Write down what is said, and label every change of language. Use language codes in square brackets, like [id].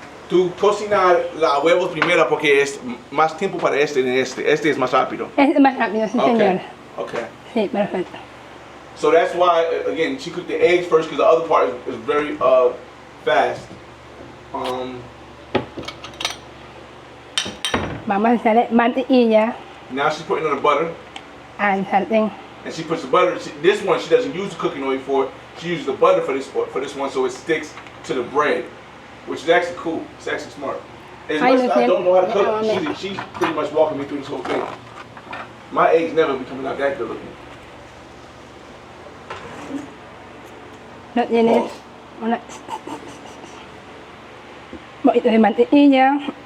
[es] Tú cocinas la huevos primero porque es más tiempo para este es más rápido. Es más rápido, sí, señor. [en] Okay. [es] Sí, perfecto. [en] So that's why, again, she cooked the eggs first because the other part is very fast. [es] Vamos a hacerle mantequilla [en] Now she's putting on the butter, [es] al sartén. [en] and she puts the butter. This one she doesn't use the cooking oil for. She uses the butter for this one, so it sticks to the bread, which is actually cool. It's actually smart. As much as I don't know how to cook, she's pretty much walking me through this whole thing. My eggs never be coming out that good looking. [es] No tienes una un poquito de mantequilla.